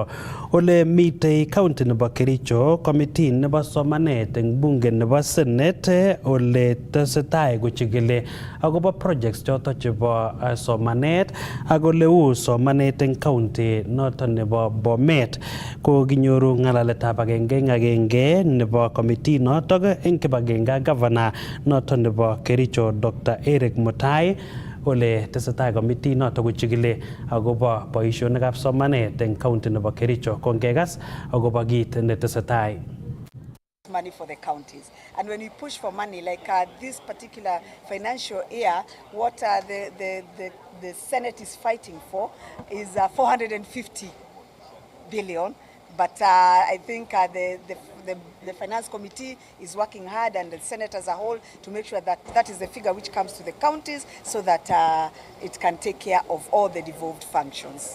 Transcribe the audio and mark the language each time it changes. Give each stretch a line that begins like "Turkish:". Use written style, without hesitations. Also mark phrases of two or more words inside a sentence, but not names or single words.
Kalenjin: ole mitei county nebo Kericho committee nebo somanet eng bunge nebo Senate ole tesetai kochigili akobo projects choton chebo somanet ak ole uu somanet eng county noton nebo Bomet ko kinyoru ng'alaletab agenge nebo committee noton eng kibagenge governor noton nebo Kericho Dr. Eric Mutai ole tesetai committee noto kochigili agobo boisionikab somanet eng county nebo Kericho kongekas agobo kit netesetai.
English: Money for the counties, and when we push for money like this particular financial year, what the Senate is fighting for is 450 billion. But I think the Finance Committee is working hard, and the Senate as a whole, to make sure that that is the figure which comes to the counties so that it can take care of all the devolved functions.